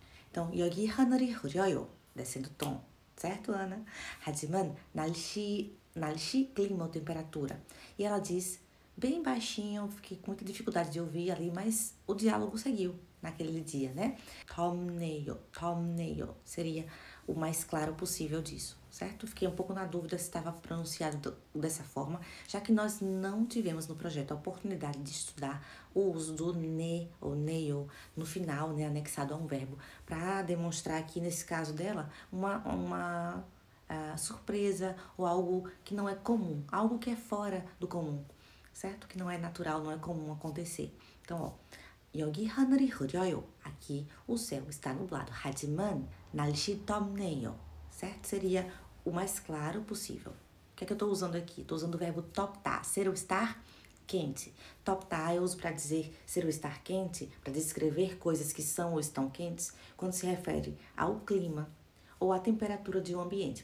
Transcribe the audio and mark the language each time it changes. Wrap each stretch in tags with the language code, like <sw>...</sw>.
<ko>Então, 여기 하늘이 흐려요.</ko> <pt>Descendo o tom. Certo, Ana?</pt> <ko>하지만 날씨,</ko> <pt>clima ou temperatura. E ela diz bem baixinho, fiquei com muita dificuldade de ouvir ali, mas o diálogo seguiu naquele dia, né? 덥네요 seria o mais claro possível disso, certo? Fiquei um pouco na dúvida se estava pronunciado dessa forma, já que nós não tivemos no projeto a oportunidade de estudar o uso do ne ou neio no final, né, anexado a um verbo, para demonstrar aqui, nesse caso dela, uma surpresa ou algo que não é comum, algo que é fora do comum, certo? Que não é natural, não é comum acontecer.</pt> <ko>Então, ó, 여기 하늘이 흐려요.</ko> <pt>Aqui o céu está nublado.</pt> <ko>하지만 날씨 덥네요.</ko> <pt>Certo? Seria o mais claro possível. O que é que eu estou usando aqui? Estou usando o verbo 덥다, ser ou estar quente. 덥다 eu uso para dizer ser ou estar quente, para descrever coisas que são ou estão quentes, quando se refere ao clima ou à temperatura de um ambiente.</pt>